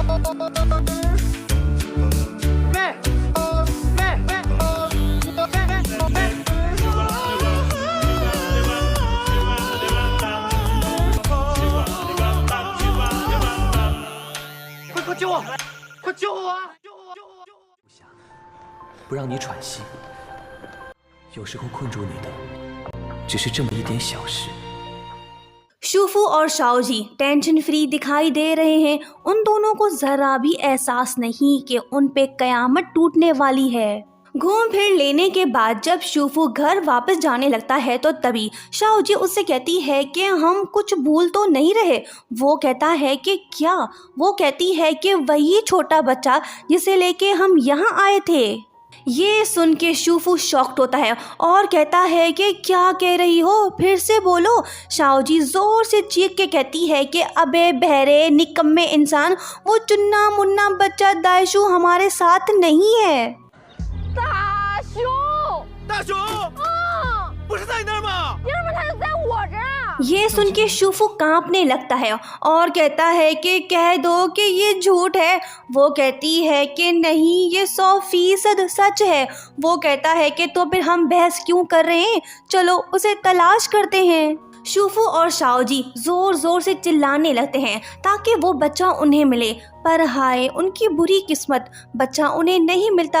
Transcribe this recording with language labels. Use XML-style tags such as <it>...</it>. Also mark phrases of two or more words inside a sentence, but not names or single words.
<zh>快救我！快救我啊！不让你喘息，有时候困住你的只是这么一点小事。</zh> <hi>शूफू और शाओजी</hi> <en>tension free</en> <hi>दिखाई दे रहे हैं। उन दोनों को जरा भी एहसास नहीं कि उन पे कयामत टूटने वाली है। घूम फिर लेने के बाद जब शूफू घर वापस जाने लगता है तो तभी शाओजी उससे कहती है कि हम कुछ भूल तो नहीं रहे। वो कहता है कि क्या? वो कहती है कि वही छोटा बच्चा जिसे लेके हम यहाँ आए थे। ये सुन के शूफू शॉक्ड होता है और कहता है कि क्या कह रही हो, फिर से बोलो। शाओजी जोर से चीख के कहती है कि अबे बहरे निकम्मे इंसान, वो चुन्ना मुन्ना बच्चा दाइशू हमारे साथ नहीं है।</hi> <zh>大熊，大熊，不是在你那儿吗？凭什么他就在我这儿啊？</zh> <hi>ये सुन के शूफू कांपने लगता है और कहता है कि कह दो कि ये झूठ है। वो कहती है कि नहीं, ये 100% सच है। वो कहता है कि तो फिर हम बहस क्यों कर रहे हैं, चलो उसे तलाश करते हैं। शूफू और शाओजी जोर जोर से चिल्लाने लगते हैं ताकि वो बच्चा उन्हें मिले, पर हाय उनकी बुरी किस्मत, बच्चा उन्हें नहीं मिलता।</hi>